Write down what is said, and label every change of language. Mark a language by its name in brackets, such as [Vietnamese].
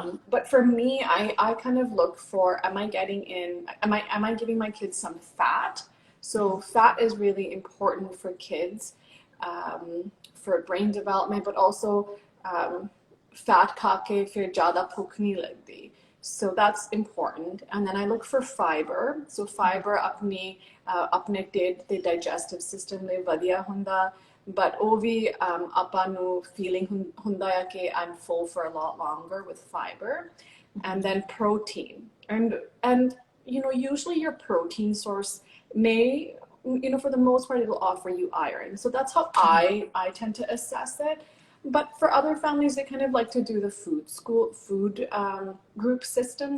[English] But for me, I kind of look for, am I giving my kids some fat? So fat is really important for kids, for brain development, but also fat [Hindi] खा के फिर ज़्यादा भूख नहीं लगती. [English] So that's important. And then I look for fiber. [Punjabi] So fiber अपने ਢਿੱਡ ਤੇ digestive system ਲਈ ਵਧੀਆ ਹੁੰਦਾ. [English] But [Punjabi] ਉਹ ਵੀ ਆਪਾਂ ਨੂੰ [English] feeling [Punjabi] ਹੁੰਦਾ ਹੈ ਕਿ [English] I'm full for a lot longer with fiber. And then protein. And usually your protein source may, for the most part, it'll offer you iron. So that's how I tend to assess it. But for other families, they kind of like to do the food group system.